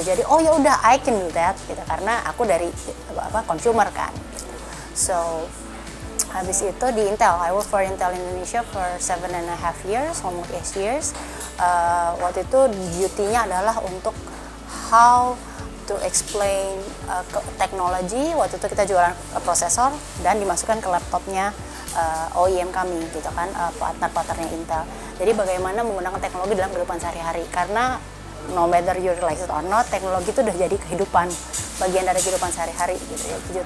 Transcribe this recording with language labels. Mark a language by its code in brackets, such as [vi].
[id] Jadi oh ya udah, [en] I can do that [id] gitu, karena aku dari consumer kan gitu. [en] So [id] habis itu di [en] Intel, I work for Intel Indonesia for 7.5 years, almost 8 years. [id] Waktu itu duty-nya adalah untuk [en] how to explain [id] teknologi. Waktu itu kita jualan prosesor dan dimasukkan ke laptopnya OEM kami gitu kan, partner-partnernya Intel. Jadi bagaimana menggunakan teknologi dalam kehidupan sehari-hari, karena [en] no matter you realize it or not, [id] teknologi itu udah jadi kehidupan, bagian dari kehidupan sehari-hari gitu ya.